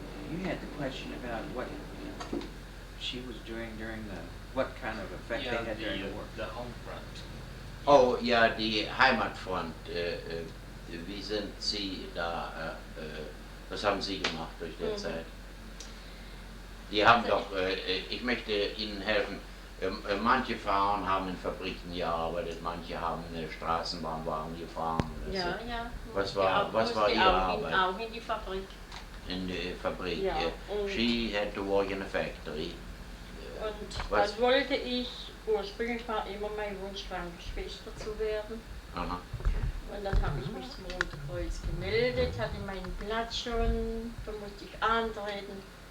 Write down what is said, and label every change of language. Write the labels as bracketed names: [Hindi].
[English] You had the question about what she was doing during what kind of effect they had during the war. The home front. [German] Oh, ja, die Heimatfront. Wie sind Sie da, was haben Sie gemacht durch die Zeit? Die haben doch, ich möchte Ihnen helfen, manche Frauen haben in Fabriken gearbeitet, manche haben Straßenbahnwagen gefahren. Ja, ja. Was war Ihre Arbeit? Auch in die Fabrik. In der Fabrik, Ja, [English] She had to work in a factory. [German] Und was wollte ich? Ursprünglich war immer mein Wunsch, Krankenschwester zu werden. Aha. Und dann habe ich mich zum Roten Kreuz gemeldet, hatte meinen Platz schon, da musste ich antreten.